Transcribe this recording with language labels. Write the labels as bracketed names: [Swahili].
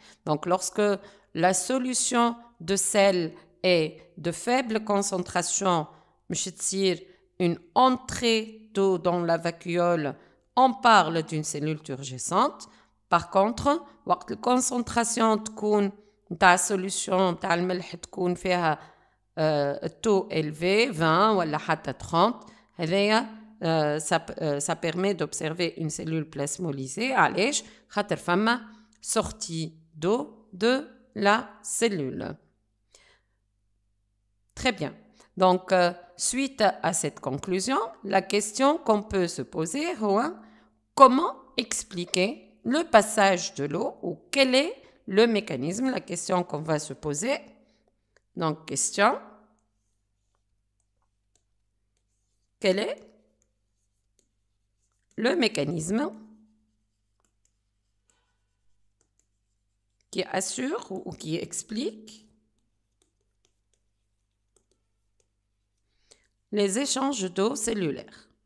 [French] Donc, lorsque la solution de sel est de faible concentration, une entrée d'eau dans la vacuole, on parle d'une cellule turgescente. Par contre, [Arabic] وقت [French] la concentration [Arabic] تكون نتاع السوليوشن نتاع الملح تكون فيها التو [French] élevé [Arabic] 20 ولا حتى 30 هذايا [French] ça permet d'observer une cellule plasmolysée [Arabic] علاش خاطر فما [French] sortie d'eau de la cellule. Très bien. Donc, suite à cette conclusion, la question qu'on peut se poser est comment expliquer le passage de l'eau ou quel est le mécanisme, la question qu'on va se poser. Donc, question, quel est le mécanisme qui assure ou qui explique les échanges d'eau cellulaire.